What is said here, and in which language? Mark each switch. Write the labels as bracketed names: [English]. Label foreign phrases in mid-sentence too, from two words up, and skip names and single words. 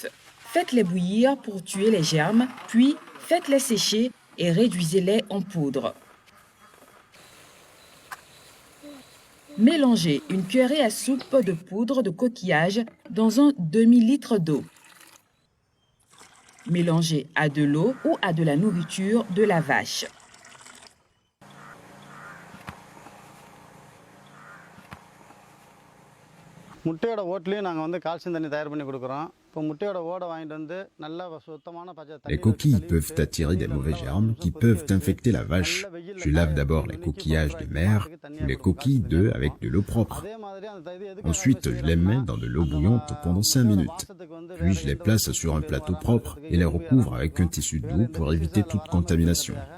[French] Faites-les bouillir pour tuer les germes, puis faites-les sécher et réduisez-les en poudre. Mélangez une cuillerée à soupe de poudre de coquillage dans un demi-litre d'eau. Mélangez à de l'eau ou à de la nourriture de la vache. [Tamil] முட்டையோட ஓட்லயும் நாங்க வந்து கால்சியம் தண்ணி தயார் பண்ணி கொடுக்கிறோம். இப்போ முட்டையோட ஓட வாங்கிட்டு வந்து நல்ல சுத்தமான பச்சை தண்ணி. [French] Les coquilles peuvent attirer des mauvais germes qui peuvent infecter la vache. Je lave d'abord les coquillages de mer ou les coquilles d'œufs avec de l'eau propre. Ensuite, je les mets dans de l'eau bouillante pendant 5 minutes. Puis je les place sur un plateau propre et les recouvre avec un tissu doux pour éviter toute contamination.